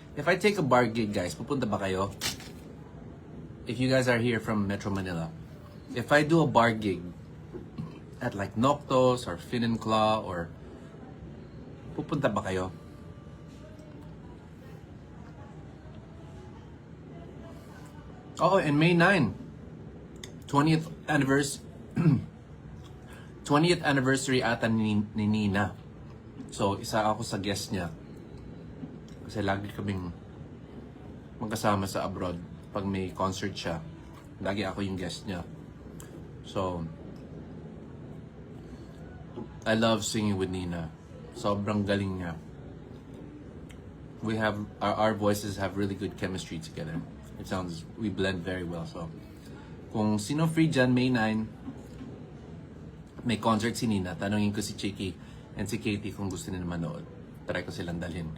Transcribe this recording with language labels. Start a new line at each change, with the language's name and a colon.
English: If I take a bar gig, guys,
Filipino: pupunta ba kayo?
English: If you guys are here from Metro Manila, if I do a bar gig at like Noctos or Fin and Claw or pupunta ba kayo? Oh, and May 9, 20th anniversary ata ni Nina.
Filipino: So, isa ako sa guest niya. Kasi lagi kaming magkasama sa abroad. Pag may concert siya, lagi ako yung guest niya.
English: So, I love singing with Nina.
Filipino: Sobrang galing niya.
English: We have, our voices have really good chemistry together. We blend very well.
Filipino: So, kung sino free dyan, May 9, may concert si Nina, tanongin ko si Chiki and si Katie kung gusto nila manood. Try ko silang dalhin.